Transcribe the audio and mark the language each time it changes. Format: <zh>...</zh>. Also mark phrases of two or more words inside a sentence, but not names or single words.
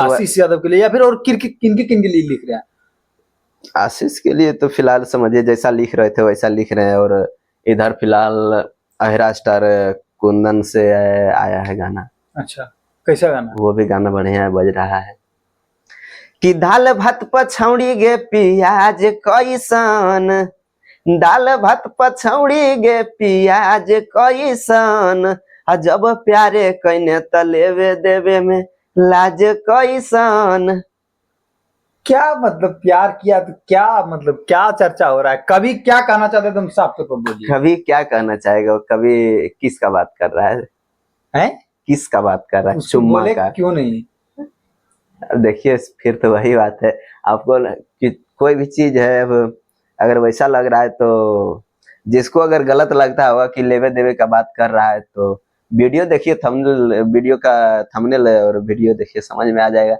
<hi>आशीष यादव के लिए, या फिर और किनके किनके लिए लिख रहे हैं? आशीष के लिए तो फिलहाल समझिए जैसा लिख रहे थे वैसा लिख रहे हैं, और इधर फिलहाल अहिरा स्टार कुंदन से आया है गाना। अच्छा, कैसा गाना? वो भी गाना बढ़िया बज रहा है कि</hi> <anp>दाल भात पछौड़ी गे पियाज कैसन, दाल भात पछौड़ी गे पियाज कैसन, आ जब प्यारे कैने त लेवे देवे में लाज कैसन।</anp> <hi>क्या मतलब प्यार किया तो क्या मतलब क्या चर्चा हो रहा है? कभी क्या कहना चाहते हैं, तुम साफ तौर पर बोलिए। कभी क्या कहना चाहेगा, कभी किसका बात कर रहा है? हैं? किसका बात कर रहा है? उसको चुम्मा बोले का? क्यों नहीं? अब देखिए फिर तो वही बात है, आपको कि कोई भी चीज है, अब अगर वैसा लग रहा है तो जिसको अगर गलत लगता होगा कि</hi> <anp>लेवे देवे</anp> <hi>का बात कर रहा है, तो वीडियो देखिए, थंबनेल वीडियो का थंबनेल है, और वीडियो देखिए समझ में आ जाएगा।</hi>